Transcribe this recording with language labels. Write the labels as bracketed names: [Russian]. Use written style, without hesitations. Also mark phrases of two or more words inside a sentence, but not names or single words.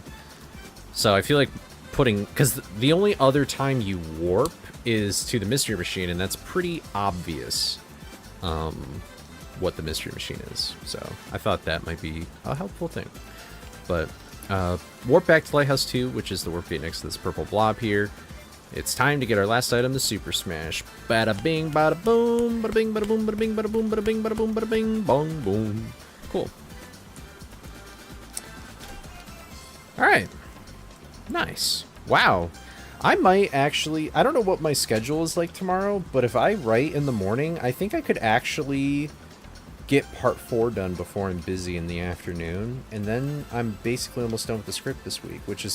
[English] So I feel like because the only other time you warp is to the Mystery Machine, and that's pretty obvious what the Mystery Machine is. So I thought that might be a helpful thing. But warp back to Lighthouse 2, which is the warp gate next to this purple blob here. It's time to get our last item, the Super Smash. Bada bing, bada boom, bada bing, bada boom, bada bing, bada boom, bada bing, bada boom, bada bing, bong, boom. Cool. Alright. Nice. Wow. I might actually... I don't know what my schedule is like tomorrow, but if I write in the morning, I think I could actually get part 4 done before I'm busy in the afternoon, and then I'm basically almost done with the script this week, which is...